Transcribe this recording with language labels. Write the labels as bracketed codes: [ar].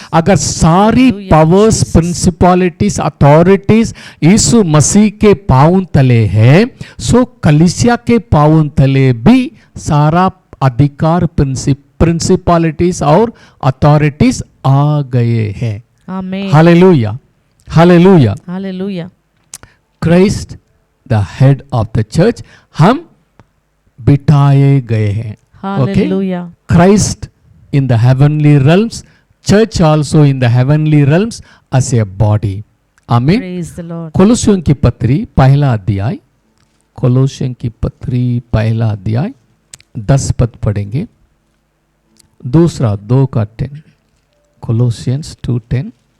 [hi] अगर सारी powers, प्रिंसिपलिटीज, authorities यीशु मसीह के पांव तले है, सो कलीसिया के पांव तले भी सारा अधिकार, प्रिंसिपलिटीज और अथॉरिटीज आ गए हैं। आमीन। Hallelujah, hallelujah. Hallelujah. [en] Christ the head of the church, [hi] हम बिठाए गए हैं. [en] Okay? Hallelujah. Christ in the heavenly realms, church also in the heavenly realms as a body. Amen. Praise the Lord. [hi] कोलोसियों की पत्री पहला अध्याय, कोलोसियों की पत्री पहला अध्याय 10 पद पढ़ेंगे. दूसरा 2:10, कोलोसियंस 2:10.